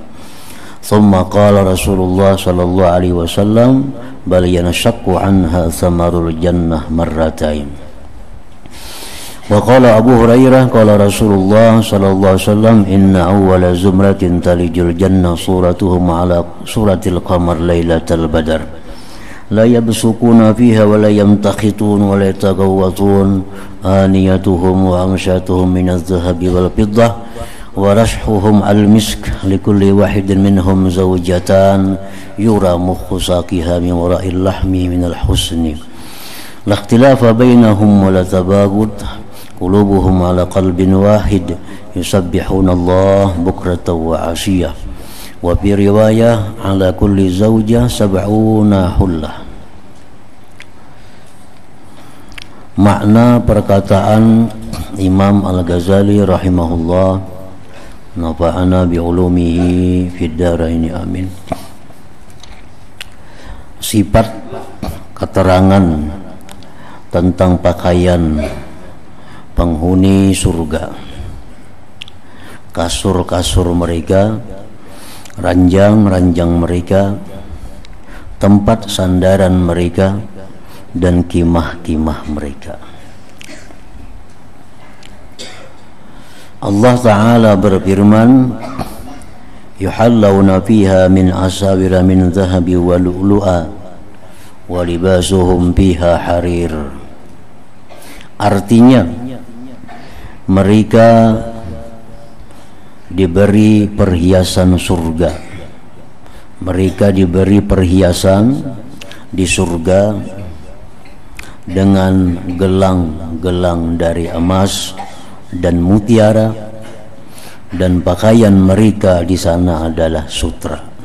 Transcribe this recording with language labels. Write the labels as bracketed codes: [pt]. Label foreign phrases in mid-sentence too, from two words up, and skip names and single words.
[ar] ثم قال رسول الله صلى الله عليه وسلم بل ينشق عنها ثمر الجنة مرتين. وقال أبو هريرة قال رسول الله صلى الله عليه وسلم إن أول زمرة تلج الجنة صورتهم على صورة القمر ليلة البدر لا يبصقون فيها ولا يمتخطون ولا يتغوطون آنيتهم وأمشاطهم من الذهب والفضة ورشحهم المسك لكل واحد منهم زوجتان يرى مخ ساقها من وراء اللحم من الحسن لا اختلاف بينهم ولا تباغض قلوبهم على قلب واحد يسبحون الله بكرة وعشية وفي رواية على كل زوجة سبعون حلة. [id] Makna perkataan Imam Al-Ghazali [ar] رحمه الله نفعنا بعلومه في الدارين آمين. [id] Sifat keterangan tentang pakaian penghuni surga, kasur-kasur mereka, ranjang-ranjang mereka, tempat sandaran mereka, dan kimah-kimah mereka. Allah Ta'ala berfirman, [ar] يحلون فيها من أساور من ذهب ولؤلؤا ولباسهم فيها حرير. [id] Artinya mereka diberi perhiasan surga. Mereka diberi perhiasan di surga dengan gelang-gelang dari emas dan mutiara, dan pakaian mereka di sana adalah sutra.